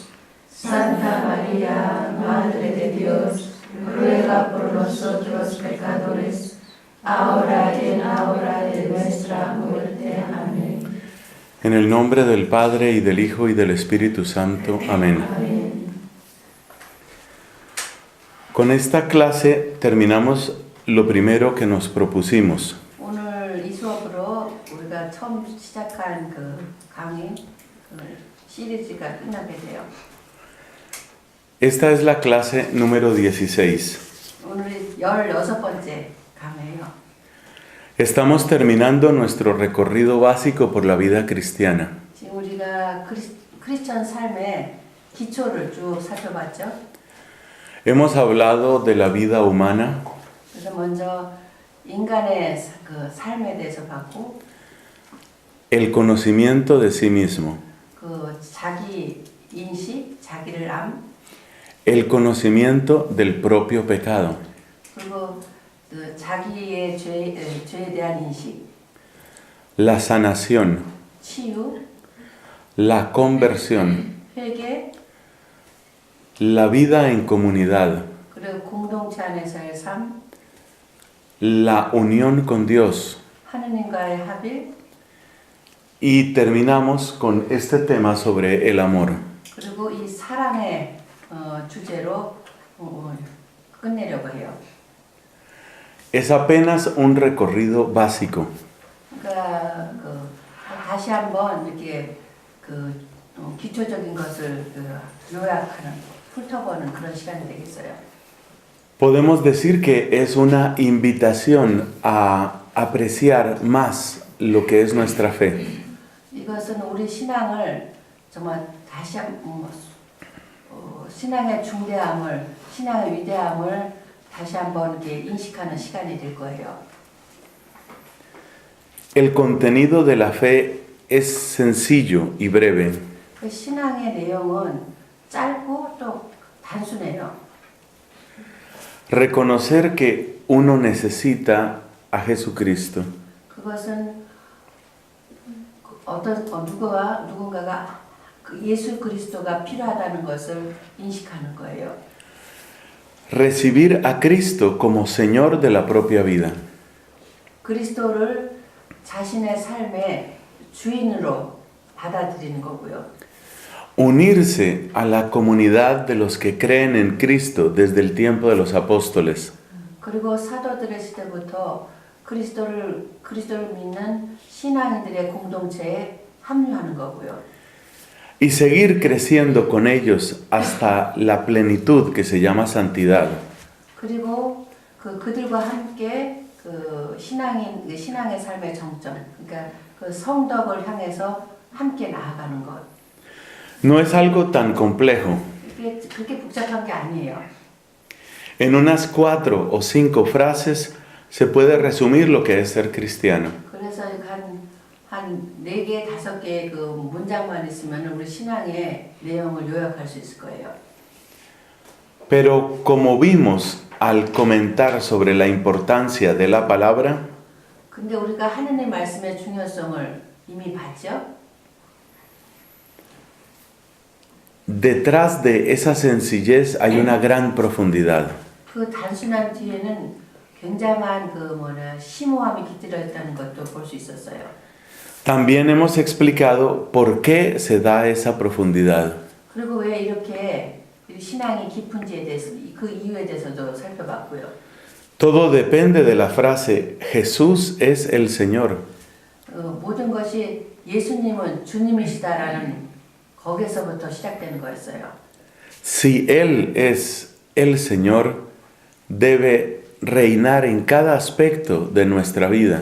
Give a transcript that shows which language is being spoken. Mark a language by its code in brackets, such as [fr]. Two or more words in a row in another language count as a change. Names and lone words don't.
[es] Santa María, Madre de Dios, ruega por nosotros pecadores, ahora y en la hora de nuestra muerte. Amén. En el nombre del Padre, y del Hijo, y del Espíritu Santo. Amén. Amén. Con esta clase terminamos lo primero que nos propusimos. [ko] 오늘 이 수업으로 우리가 처음 시작한 그 강의 시리즈가 끝나게 돼요. [es] Esta es la clase número 16. [ko] 오늘 16번째 강의예요. [es] Estamos terminando nuestro recorrido básico por la vida cristiana. [ko] 지금 우리가 크리스천 삶의 기초를 쭉 살펴봤죠. [es] Hemos hablado de la vida humana, [ko] 그래서 먼저 인간의 그 삶에 대해서 봤고, [es] el conocimiento de sí mismo, [ko] 그 자기 인식, 자기를 암, [es] el conocimiento del propio pecado, [ko] 그리고 그 자기의 죄에 대한 인식, [es] la sanación, [ko] 치유, [es] la conversión, [ko] 회개, [es] la vida en comunidad, [ko] 그리고 공동체 안에서의 삶, [es] la unión con Dios. [ko] 하느님과의 합일, [es] Y terminamos con este tema sobre el amor. [ko] 그리고 이 사랑의 주제로 끝내려고 해요. [es] Es apenas un recorrido básico. [ko] 그러니까 다시 한번 이렇게 기초적인 것을 요약하는, 훑어보는 그런 시간이 되겠어요. [es] Podemos decir que es una invitación a apreciar más lo que es nuestra fe. [ko] 이것은 우리 신앙을 정말 다시 신앙의 중대함을, 신앙의 위대함을 다시 한번 이렇게 인식하는 시간이 될 거예요. [es] El contenido de la fe es sencillo y breve. [ko] 그 신앙의 내용은 짧고 또 단순해요. [es] Reconocer que uno necesita a Jesucristo. [ko] 그것은 누군가가 예수 그리스도가 필요하다는 것을 인식하는 거예요. [es] Recibir a Cristo como Señor de la propia vida. [ko] 그리스도를 자신의 삶의 주인으로 받아들이는 거고요. [es] Unirse a la comunidad de los que creen en Cristo desde el tiempo de los apóstoles. [ko] 그리고 사도들의 시대부터 그리스도를 믿는 신앙인들의 공동체에 합류하는 거고요. [es] Y seguir creciendo con ellos hasta la plenitud que se llama santidad. [ko] 그리고 그들과 함께 신앙의 삶의 정점, 그러니까 그 성덕을 향해서 함께 나아가는 것. [es] No es algo tan complejo. [ko] 그렇게 복잡한 게 아니에요. [es] En unas 4 o 5 frases se puede resumir lo que es ser cristiano. [ko] 그래서 한 4개, 5개의 그 문장만 있으면 우리 신앙의 내용을 요약할 수 있을 거예요. [es] Pero como vimos al comentar sobre la importancia de la palabra, [ko] 근데 우리가 하느님 말씀의 중요성을 이미 봤죠? [es] detrás de esa sencillez hay una gran profundidad. [ko] 그 단순한 뒤에는 굉장한 심오함이 깃들어 있다는 것도 볼 수 있었어요. [es] También hemos explicado por qué se da esa profundidad. [ko] 그리고 왜 이렇게 신앙이 깊은지에 대해서, 그 이유에 대해서도 살펴봤고요. [es] Todo depende de la frase Jesús es el Señor. [ko] 모든 것이 예수님은 주님이시다라는 거기서부터 시작되는 거였어요. [es] Si Él es el Señor, debe reinar en cada aspecto de nuestra vida.